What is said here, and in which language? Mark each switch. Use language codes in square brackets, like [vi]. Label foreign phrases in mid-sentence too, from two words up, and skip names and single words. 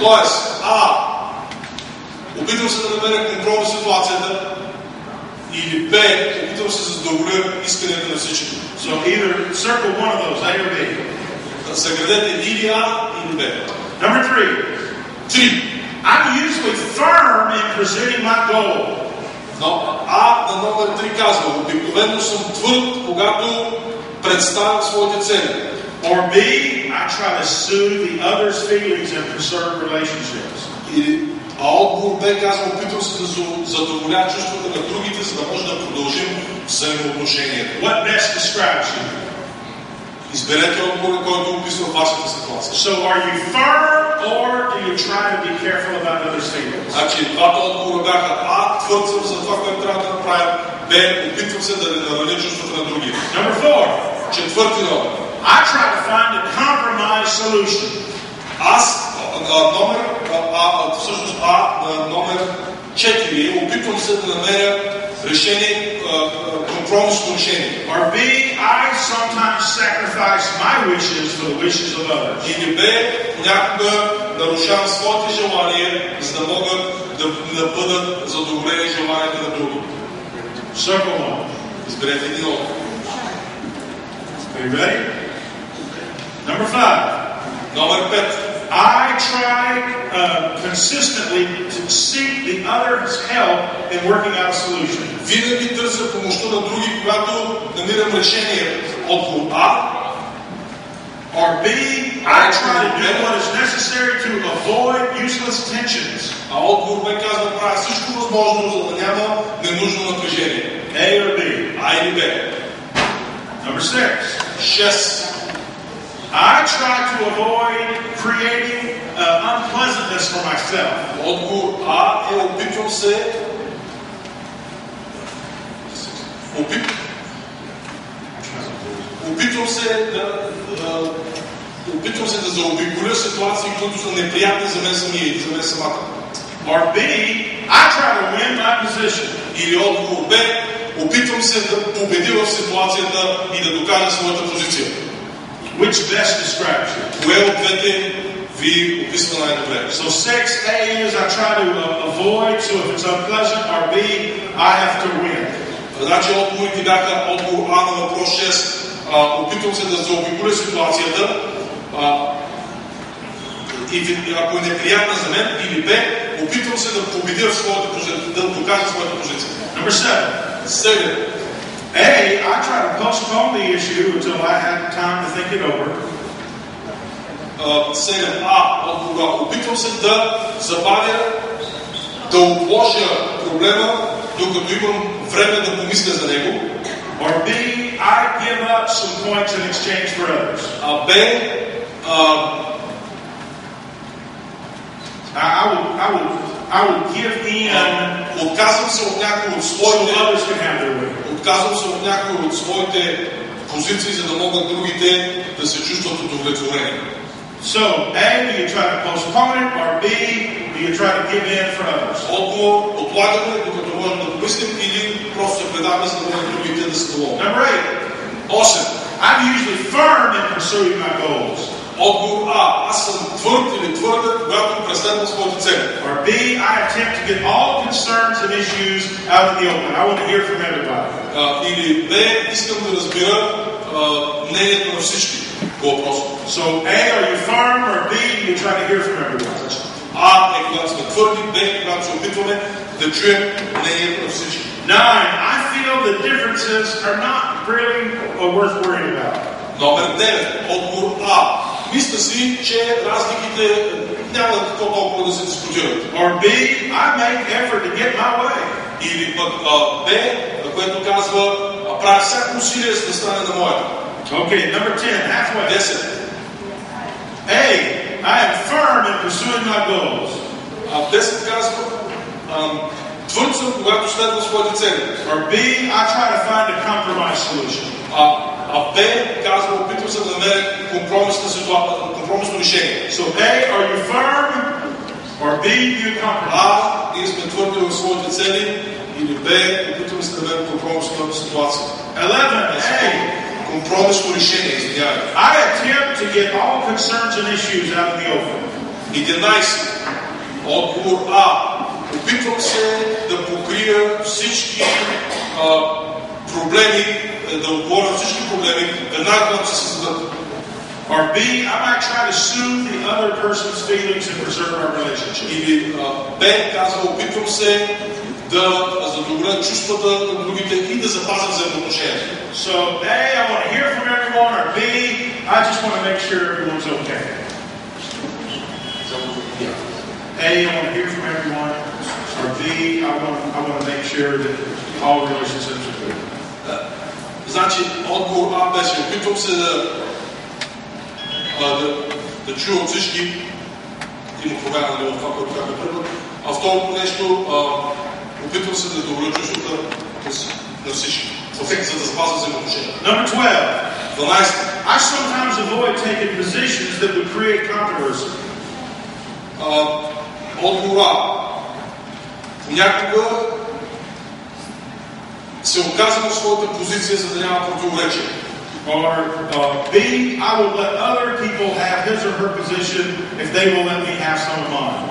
[bg] Тоест, А, опитвам се да намеря компромис в ситуацията, или Б, опитвам се да задоволя исканията на всички. [en] So either circle one of those, A or B. [bg] Съградете или А, или Б. [en] Number 3. I'm usually firm in presenting my goal. [bg] Но А на номер 3 казва, обикновено съм твърд, когато представям своите цели. [en] Or B, I try to soothe the other's feelings and preserve relationships. [bg] А отговор Б казва, опитвам се да задоволя чувствата на другите, за да може да продължим взаимоотношението. [en] What best describes you? [bg] Изберете отговора, който описва вашата ситуация. [en] So are you firm or do you try to be careful about others' feelings? [bg] Значи, двата отговора бяха А, твърд съм за това, което трябва да направим, Б, опитвам се да не нараня чувствата на другите. [en] Number 4. [bg] Четвърти номер. [en] I try to find a compromise solution. [bg] Всъщност номер 4. Опитвам се да намеря решение, компромисно решение. [en] Or B, I sometimes sacrifice my wishes for the wishes of others. [bg] Или Б, понякога нарушавам своите желания, за да могат да бъдат задоволени желанията на други. [en] Circle one. [bg] Изберете един отговор. [en] Are you ready? Number 5. [bg] Номер 5. I try consistently to seek the other's help in working out a solution. Винаги търся помощта на други, когато намирам решение. Отговор А. [en] Or B, I try to do what is necessary to avoid useless tensions. [bg] А отговор Б казва, правя всичко възможно, за да няма ненужно напрежение. [en] A or B? [bg] А или Б. [en] Number 6. 6. I try to avoid creating unpleasantness for myself. [bg] Отговор А е опитвам се да заобиколя ситуации, които са неприятни за мен самия и за мен самата. [en] Or B, I try to win my position. [bg] Или отговор Б, опитвам се да победя в ситуацията и да докажа своята позиция. [en] Which best describes you? [bg] Кое от двете ви описва най-добре? [en] So 6A is I try to avoid, so if it's unpleasant, or B, I have to win. [bg] Значи отговорите бяха отговор А на въпрос 6. Опитвам се да заобиколя ситуацията и ако е неприятна за мен, или Б, опитвам се да победя в своята позиция, да докажа своята позиция. [en] Number 7. 7. A, I try to postpone the issue until I have time to think it over. [bg] 7А отговора. Опитвам се да забавя, да отложа проблема, докато имам време да помисля за него. [en] Or B, I give up some points in exchange for others. [bg] Б, [en] I will give in. [bg] Отказвам се от някои от своите. [en] So others can have their way. [bg] Отказвам се от някои от своите позиции, за да могат другите да се чувстват удовлетворени. [en] So A, do you try to postpone it, or B, do you try to give in for others? [bg] Отговор, отлагаме, докато можем да помислим, или просто се предаваме, за да могат другите да са доволни. [en] Number 8. 8. I'm usually firm in pursuing my goals. [bg] Отговор А. Аз съм твърд или твърда, когато преследвам своите цели. [en] Or B, I attempt to get all concerns and issues out in the open. I want to hear from everybody. [bg] Или Б. Искам да разбира мнението на всички по въпроса. [en] So A, are you firm, or B, you try to hear from everyone? [bg] А е когато сме твърди, Б е когато се опитваме да чуем мнението на всички. [en] 9, I feel the differences are not really worth worrying about. [bg] Номер 9. Отговор А. Мисля си, че разликите няма какво толкова да се дискутират. [en] Or B, I make effort to get my way. [bg] Или пък Б, което казва, правя всяко усилие за да стане на моята. [en] Okay, number 10, halfway. 10. A, I am firm in pursuing my goals. [bg] 10 казва, твърд съм, когато следвам своите цели. [en] Or B, I try to find a compromise solution. [bg] Б казва, опитвам се да намеря компромисно решение. [en] So A, are you firm? Or B, do you compromise? [bg] Ние сме твърди в своите цели, или Б, опитваме се да намерим компромисна ситуация. [en] 11, A, [bg] компромисно решение, извинявайте. [en] I attempt to get all concerns and issues out of the open. [bg] 11. Отговор А. Опитвам се да покрия всички проблеми, да отговоря всички проблеми, веднага когато се създадат. [en] Or B, I might try to soothe the other person's feelings and preserve our relationship. [bg] Или Б казва, опитвам се да задоволя чувствата на другите и да запазя взаимоотношенията. [en] So A, I want to hear from everyone, or B, I just want to make sure everyone's okay. A, I want to hear from everyone, or B, I want to make sure that all relationships are good. [bg] Значи, отговор А беше, опитвам се да чуя от всички, има промяна в това, което бяхме превод. А второто нещо, опитвам се да задоволя чувствата на всички, за да запазя взаимоотношенията. [en] Number 12. 12. I sometimes avoid taking positions that would create controversy. [bg] Отговор А. Понякога се оказвам в своята позиция, за да няма противоречие. [en] Or B, I will let other people have his or her position if they will let me have some of mine.